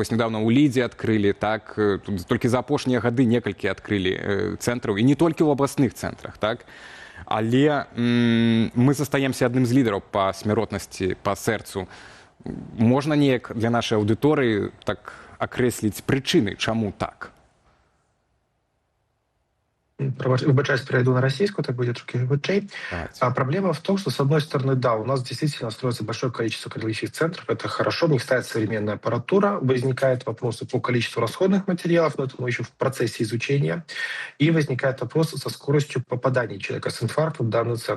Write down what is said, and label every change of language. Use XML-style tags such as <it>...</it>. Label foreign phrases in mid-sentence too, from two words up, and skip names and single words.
<be>Вось недавно ў Лідзе адкрылі, так, толькі за апошнія гады некалькі адкрылі цэнтраў, і не толькі ў абласных цэнтрах, так. Але мы застаемся адным з лідараў па смяротнасці, па сэрцу. Можна неяк для нашай аўдыторыі так акрэсліць прычыны, чаму так? Выбачаюсь,</be> <ru>перейду на российскую, так будет швидчей. Проблема в том, что, с одной стороны, да, у нас действительно строится большое количество кардиологических центров, это хорошо, в них ставит современная аппаратура, возникают вопросы по количеству расходных материалов, но это мы еще в процессе изучения, и возникают вопросы со скоростью попадания человека с инфарктом в данный центр.</ru>